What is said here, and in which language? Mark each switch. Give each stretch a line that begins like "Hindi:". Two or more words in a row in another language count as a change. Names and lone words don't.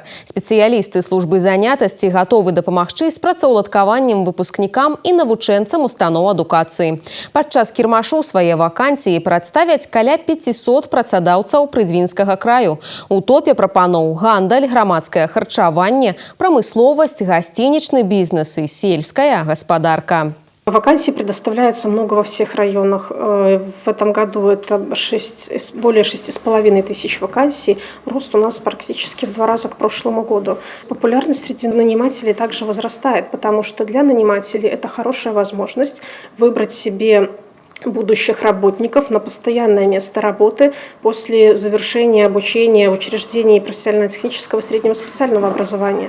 Belarusian: Спецыялісты службы занятасці гатовы дапамагчы з працаўладкаваннем выпускнікам і навучэнцам устаноў адукацыі. Падчас кірмашу свае вакансіі прадставяць каля 500 працадаўцаў Прыдзьвінскага краю. У топе прапаноў гандаль, грамадскае харчаванне, прамысловасць, гасцінічны бізнес і сельская гаспадарка.
Russian: Вакансий предоставляется много во всех районах. В этом году это более 6,5 тысяч вакансий. Рост у нас практически в 2 раза к прошлому году. Популярность среди нанимателей также возрастает, потому что для нанимателей это хорошая возможность выбрать себе будущих работников на постоянное место работы после завершения обучения в учреждении профессионально-технического среднего специального образования.